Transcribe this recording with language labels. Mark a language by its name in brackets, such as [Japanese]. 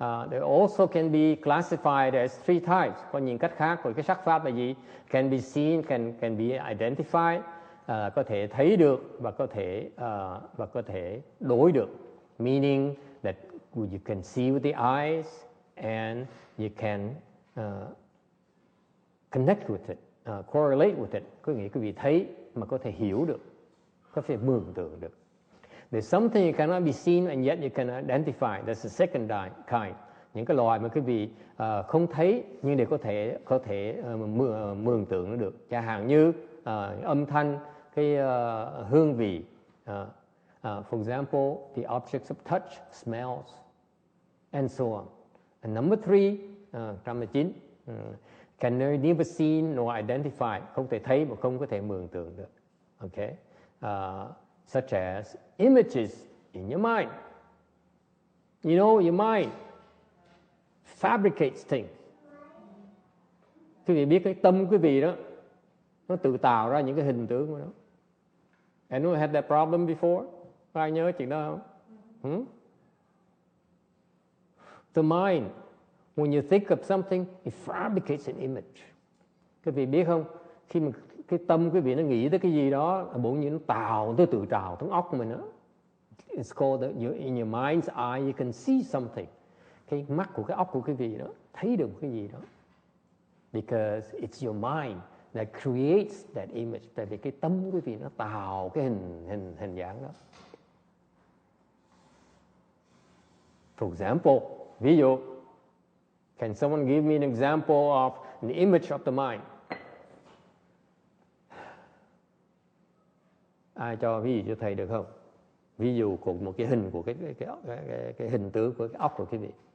[English] They also can be classified as three types. [Vietnamese] Có những cách khác của cái sắc pháp là gì? [English] Can be seen, can be identified, [Vietnamese] có thể thấy được và có thể đối được. [English] Meaning that you can see with the eyes and you can connect with it, correlate with it. [Vietnamese] Có nghĩa quý vị thấy mà có thể hiểu được, có thể mường tượng được. [English] There's something you cannot be seen and yet you can identify. That's the second kind. [Vietnamese] Những cái loài mà quý vị không thấy nhưng để có thể mường tượng nó được. Chẳng hạn như âm thanh, cái hương vị. [English] For example, the objects of touch, smells, and so on. And number 109, can neither seen nor identify. [Vietnamese] Không thể thấy mà không có thể mường tượng được. [English] Okay? Such as images in your mind. You know, your mind fabricates things. [Vietnamese] Quý vị biết cái tâm quý vị đó, nó tự tạo ra những cái hình tướng của nó. [English] Anyone had that problem before? [Vietnamese] Có ai nhớ chuyện đó không? [English] The mind, when you think of something, it fabricates an image. [Vietnamese] Quý vị biết không? Khi mà cái tâm quý vị nó nghĩ tới cái gì đó, bỗng nhiên nó tự trào trong óc của mình đó. [English] It's called in your mind's eye you can see something. [Vietnamese] Cái mắt của cái óc của quý vị đó thấy được cái gì đó. [English] Because it's your mind that creates that image. [Vietnamese] Tại vì cái tâm quý vị nó tạo cái hình dáng đó. [English] For example, [Vietnamese] ví dụ, [English] can someone give me an example of an image of the mind? [Vietnamese] Ai cho ví dụ cho thầy được không? Ví dụ của một cái hình của cái hình tướng của cái óc của quý vị.